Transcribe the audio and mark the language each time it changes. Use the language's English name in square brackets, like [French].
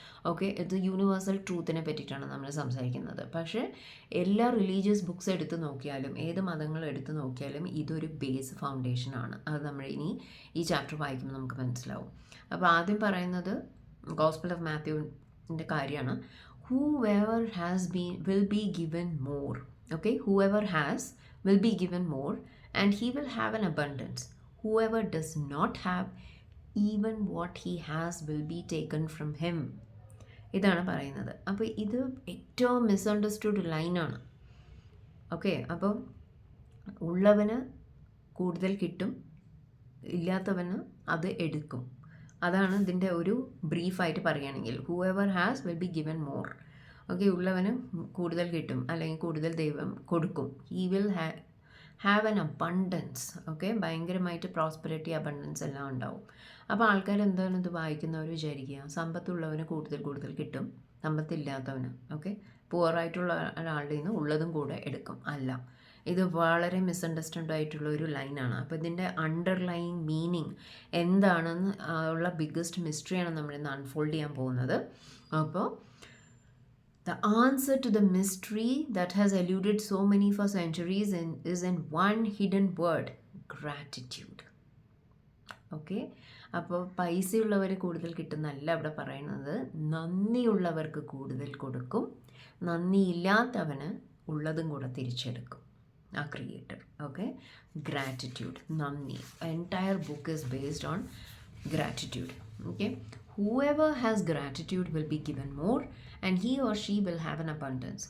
[Malayalam] Okay, ഇത് universal ട്രൂത്തിനെ പറ്റിയിട്ടാണ് നമ്മൾ സംസാരിക്കുന്നത്. പക്ഷേ എല്ലാ റിലീജിയസ് ബുക്സ് എടുത്ത് നോക്കിയാലും, ഏത് മതങ്ങൾ എടുത്ത് നോക്കിയാലും ഇതൊരു ബേസ് ഫൗണ്ടേഷനാണ്. അത് നമ്മൾ ഇനി ഈ ചാപ്റ്റർ വായിക്കുമ്പോൾ നമുക്ക് മനസ്സിലാവും. അപ്പോൾ ആദ്യം പറയുന്നത് ഗോസ്പൽ ഓഫ് മാത്യുവിൻ്റെ കാര്യമാണ്. [English] whoever has been will be given more. Okay, whoever has will be given more, and he will have an abundance. Whoever does not have, even what he has will be taken from him. [Malayalam] ഇതാണ് പറയുന്നത്. അപ്പോൾ ഇത് ഏറ്റവും misunderstood ലൈനാണ്. Okay, അപ്പോൾ ഉള്ളവന് കൂടുതൽ കിട്ടും, ഇല്ലാത്തവന് അത് എടുക്കും. അതാണ് ഇതിൻ്റെ ഒരു ബ്രീഫായിട്ട് പറയുകയാണെങ്കിൽ. [English] Whoever has will be given more. [Malayalam] Okay, ഉള്ളവന് കൂടുതൽ കിട്ടും, അല്ലെങ്കിൽ കൂടുതൽ ദൈവം കൊടുക്കും. [English] He will have an abundance. [Malayalam] Okay, ഭയങ്കരമായിട്ട് പ്രോസ്പെരിറ്റി, അബണ്ടൻസ് എല്ലാം ഉണ്ടാവും. അപ്പോൾ ആൾക്കാർ എന്താണ് ഇത് വായിക്കുന്നവർ വിചാരിക്കുക, സമ്പത്തുള്ളവന് കൂടുതൽ കിട്ടും, സമ്പത്തില്ലാത്തവന്, ഓക്കെ, പുവറായിട്ടുള്ള ഒരാളുടെ നിന്ന് ഉള്ളതും കൂടെ എടുക്കും. അല്ല, ഇത് വളരെ മിസ്അണ്ടർസ്റ്റാൻഡ് ആയിട്ടുള്ള ഒരു ലൈനാണ്. അപ്പോൾ ഇതിൻ്റെ അണ്ടർലൈങ് മീനിങ് എന്താണെന്ന് ഉള്ള ബിഗ്ഗസ്റ്റ് മിസ്റ്ററിയാണ് നമ്മളിന്ന് അൺഫോൾഡ് ചെയ്യാൻ പോകുന്നത്. അപ്പോൾ [English] The answer to the mystery that has eluded so many for centuries is in one hidden word: gratitude. [Malayalam] Okay, അപ്പോൾ പൈസയുള്ളവർ കൂടുതൽ കിട്ടുന്നല്ല അവിടെ പറയുന്നത്. നന്ദിയുള്ളവർക്ക് കൂടുതൽ കൊടുക്കും, നന്ദിയില്ലാത്തവന് ഉള്ളതും കൂടെ തിരിച്ചെടുക്കും ആ ക്രിയേറ്റർ. [English] Okay, gratitude, നന്ദി. Entire book is based on gratitude. Okay, whoever has gratitude will be given more, and he or she will have an abundance.